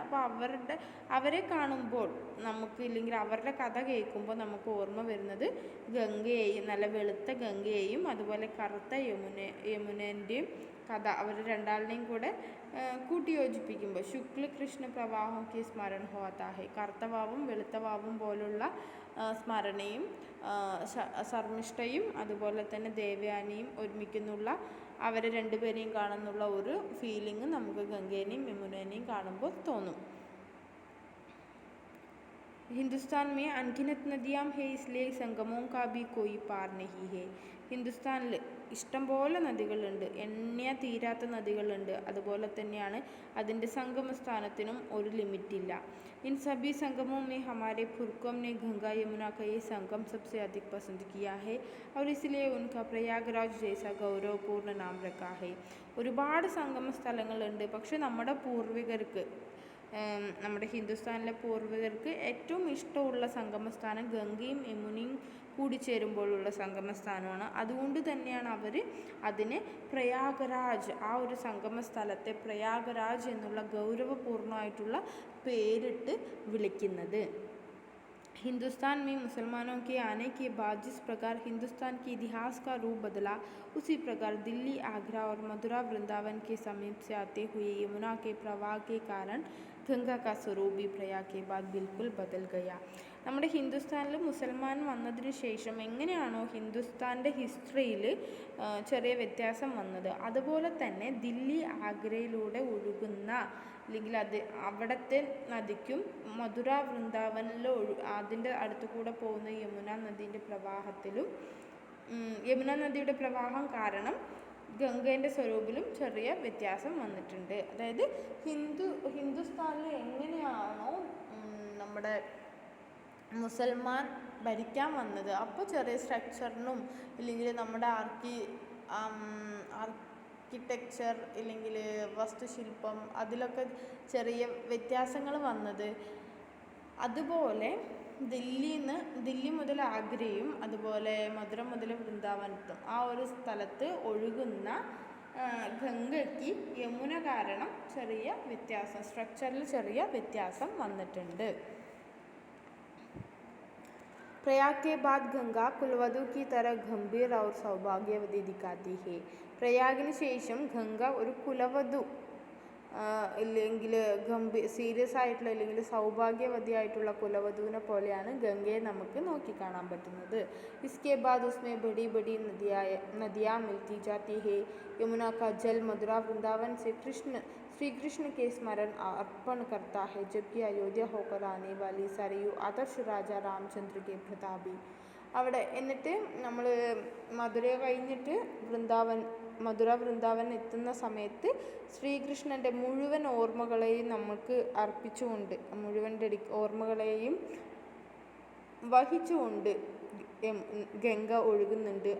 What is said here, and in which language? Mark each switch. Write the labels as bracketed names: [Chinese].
[Malayalam] അപ്പോൾ അവരെ കാണുമ്പോൾ നമുക്ക്, ഇല്ലെങ്കിൽ അവരുടെ കഥ കേൾക്കുമ്പോൾ നമുക്ക് ഓർമ്മ വരുന്നത് ഗംഗയെയും, നല്ല വെളുത്ത ഗംഗയെയും അതുപോലെ കറുത്ത യമുനേൻ്റെയും കഥ, അവർ രണ്ടാളിനെയും കൂടെ കൂട്ടിയോജിപ്പിക്കുമ്പോൾ [Hindi] ശുക്ല കൃഷ്ണ പ്രവാഹം കി സ്മരണ ഹോത്താ ഹെ, [Malayalam] കറുത്ത വാവും വെളുത്ത വാവും പോലുള്ള സ്മരണയും ശർമിഷ്ഠയും അതുപോലെ തന്നെ ദേവയാനിയും ഒരുമിക്കുന്നുള്ള അവരെ രണ്ടുപേരെയും കാണുന്നുള്ള ഒരു ഫീലിംഗ് നമുക്ക് ഗംഗേനെയും യമുനേനെയും കാണുമ്പോൾ തോന്നും. [Hindi] हिंदुस्तान में अनगिनत नदियाँ है इसलिए संगमों का भी कोई पार नहीं है. [Malayalam] ഹിന്ദുസ്ഥാനിൽ ഇഷ്ടംപോലെ നദികളുണ്ട്, എണ്ണിയാൽ തീരാത്ത നദികളുണ്ട്. അതുപോലെ തന്നെയാണ് അതിൻ്റെ സംഗമസ്ഥാനത്തിനും ഒരു ലിമിറ്റില്ല. [Hindi] इन सभी संगमों में हमारे पुरखों ने गंगा यमुना का ये संगम सबसे अधिक पसंद किया है और इसलिए उनका प्रयागराज जैसा गौरवपूर्ण नाम रखा है. [Malayalam] ഒരുപാട് സംഗമ സ്ഥലങ്ങളുണ്ട്. പക്ഷെ നമ്മുടെ പൂർവികർക്ക്, നമ്മുടെ ഹിന്ദുസ്ഥാനിലെ പൂർവികർക്ക് ഏറ്റവും ഇഷ്ടമുള്ള സംഗമസ്ഥാനം ഗംഗയും യമുനയും കൂടിച്ചേരുമ്പോഴുള്ള സംഗമസ്ഥാനമാണ്. അതുകൊണ്ട് തന്നെയാണ് അവർ അതിനെ പ്രയാഗരാജ്, ആ ഒരു സംഗമസ്ഥലത്തെ പ്രയാഗരാജ് എന്നുള്ള ഗൗരവപൂർണ്ണമായിട്ടുള്ള പേരിട്ട് വിളിക്കുന്നത്. [Hindi] हिंदुस्तान में मुसलमानों के आने के बाद जिस प्रकार हिंदुस्तान के इतिहास का रूप बदला, उसी प्रकार दिल्ली, आगरा और मथुरा वृंदावन के समीप से आते हुए यमुना के प्रवाह के कारण ഗംഗ കാ സ്വരൂപ് भी प्रयाग के बाद बिल्कुल बदल गया. [Malayalam] നമ്മുടെ ഹിന്ദുസ്ഥാനിൽ മുസൽമാൻ വന്നതിന് ശേഷം എങ്ങനെയാണോ ഹിന്ദുസ്ഥാൻ്റെ ഹിസ്റ്ററിയിൽ ചെറിയ വ്യത്യാസം വന്നത്, അതുപോലെ തന്നെ ദില്ലി, ആഗ്രയിലൂടെ ഒഴുകുന്ന, അല്ലെങ്കിൽ അവിടുത്തെ നദിക്കും മധുര വൃന്ദാവനിൽ അതിൻ്റെ അടുത്തു കൂടെ പോകുന്ന യമുന നദീൻ്റെ പ്രവാഹത്തിലും, യമുന നദിയുടെ പ്രവാഹം കാരണം ഗംഗേൻ്റെ സ്വരൂപിലും ചെറിയ വ്യത്യാസം വന്നിട്ടുണ്ട്. അതായത് ഹിന്ദുസ്ഥാനിൽ എങ്ങനെയാണോ നമ്മുടെ മുസൽമാൻ ഭരിക്കാൻ വന്നത്, അപ്പോൾ ചെറിയ സ്ട്രക്ചറിനും ഇല്ലെങ്കിൽ നമ്മുടെ ആർക്കിടെക്ചർ ഇല്ലെങ്കിൽ വാസ്തുശില്പം അതിലൊക്കെ ചെറിയ വ്യത്യാസങ്ങൾ വന്നത്, അതുപോലെ ദില്ലി മുതൽ ആഗ്രയും അതുപോലെ മധുര മുതൽ വൃന്ദാവനത്തും ആ ഒരു സ്ഥലത്ത് ഒഴുകുന്ന ഗംഗയ്ക്ക് യമുന കാരണം ചെറിയ വ്യത്യാസം, സ്ട്രക്ചറിൽ ചെറിയ വ്യത്യാസം വന്നിട്ടുണ്ട്. [Hindi] प्रयाग के बाद गंगा कुलवधु की तरह गंभीर और सौभाग्यवती दिखाती है. [Malayalam] പ്രയാഗിന് ശേഷം ഗംഗ ഒരു കുലവധു ഇല്ലെങ്കിൽ സീരിയസ് ആയിട്ടുള്ള അല്ലെങ്കിൽ സൗഭാഗ്യവതിയായിട്ടുള്ള കുലവധുവിനെ പോലെയാണ് ഗംഗയെ നമുക്ക് നോക്കിക്കാണാൻ പറ്റുന്നത്. [Hindi] इसके बाद उसमें बड़ी बड़ी नदियाँ मिलती जाती है. यमुना का जल मथुरा वृंदावन से श्री कृष्ण के स्मरण अर्पण करता है, जबकि अयोध्या होकर आने वाली सरयू आदर्श राजा रामचंद्र के प्रतापी. [Malayalam] അവിടെ എന്നിട്ട് നമ്മൾ മധുര കഴിഞ്ഞിട്ട് മധുര വൃന്ദാവൻ എത്തുന്ന സമയത്ത് ശ്രീകൃഷ്ണൻ്റെ മുഴുവൻ ഓർമ്മകളെയും നമുക്ക് അർപ്പിച്ചുകൊണ്ട്, മുഴുവൻ ഓർമ്മകളെയും വഹിച്ചുകൊണ്ട് ഗംഗ ഒഴുകുന്നുണ്ട്.